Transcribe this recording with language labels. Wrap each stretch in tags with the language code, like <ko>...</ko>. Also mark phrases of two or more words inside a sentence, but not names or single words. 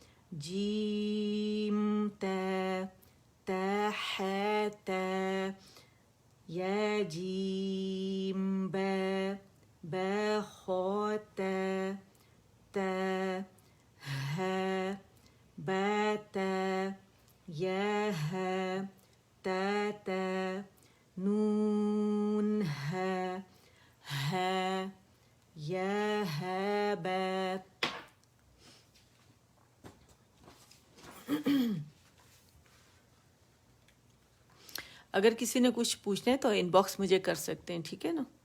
<ur>جیم تا تا ح تا یا جیم با با خو تا تا ها با تا یا ها تا تا نون ہے یا ہے با. اگر کسی نے کچھ پوچھنا ہے تو ان باکس مجھے کر سکتے ہیں, ٹھیک ہے نا.</ur>